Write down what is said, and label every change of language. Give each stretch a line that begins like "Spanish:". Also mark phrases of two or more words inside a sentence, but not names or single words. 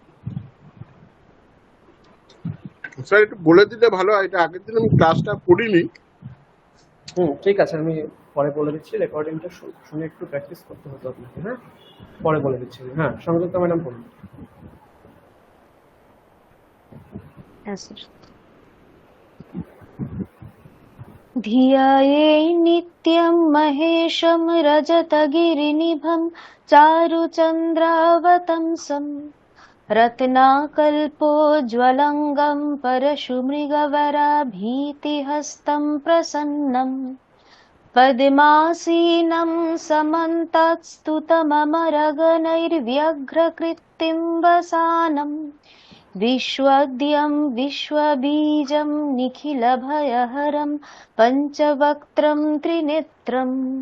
Bangla: স্যার একটু বলে দিলে ভালো হয়, এটা আগের দিন আমি ক্লাসটা করিনি। ঠিক আছে, আমি পরে বলে দিচ্ছি। রেকর্ডিংটা শুনে একটু প্র্যাকটিস করতে হতো আপনাকে। হ্যাঁ, পরে বলে দিচ্ছি। হ্যাঁ, সংযুক্তা ম্যাডাম বলুন। হ্যাঁ স্যার।
Sanskrit: धियाये नित्यं महेशं रजतगिरिनिभं चारुचन्द्रावतंसं रत्नाकल्पोज्ज्वलङ्गं परशुमृगवराभीतिहस्तं प्रसन्नं पद्मासीनं समन्तात्स्तुतममरगणैर्व्यघ्रकृत्तिं वसानं विश्वद्यं विश्वबीजं निखिलभयहरं पञ्चवक्त्रं त्रिनेत्रम्